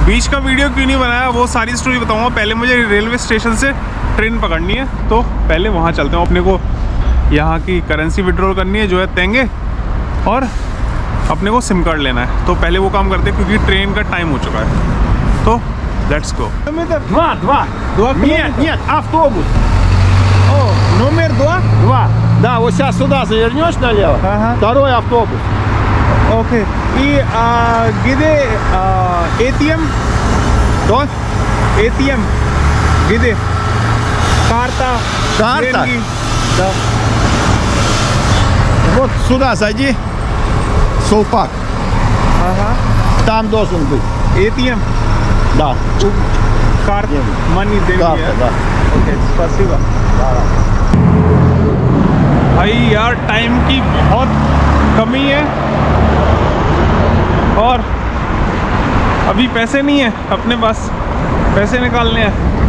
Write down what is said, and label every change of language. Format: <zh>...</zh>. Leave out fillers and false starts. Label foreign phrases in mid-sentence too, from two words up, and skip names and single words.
<hi>बीच का वीडियो क्यों नहीं बनाया वो सारी स्टोरी बताऊंगा। पहले मुझे रेलवे स्टेशन से ट्रेन पकड़नी है, तो पहले वहाँ चलते हैं। अपने को यहाँ की करेंसी विड्रॉल करनी है जो है तेंगे, और अपने को</hi> <en>SIM card</en> <hi>लेना है। तो पहले वो काम करते हैं क्योंकि ट्रेन का टाइम हो चुका है।</hi> <en>तो let's go.</en> <ru>Нет, автобус. номер 2? 2. Да, вот сейчас сюда завернешь налево. Ага. Второй автобус. Окей. И где ATM? Что? ATM. Где? Карта. Карта? деньги. Да. Вот сюда зайди. Сулпак. Ага. Там должен быть. ATM. Да. कार्ड деньги.</ru> <hi>मनी देंगे।</hi> <ru>Карта, да.</ru> <hi>ओके स्पासिबा। भाई यार टाइम की बहुत कमी है और अभी पैसे नहीं है अपने पास, पैसे निकालने हैं।</hi>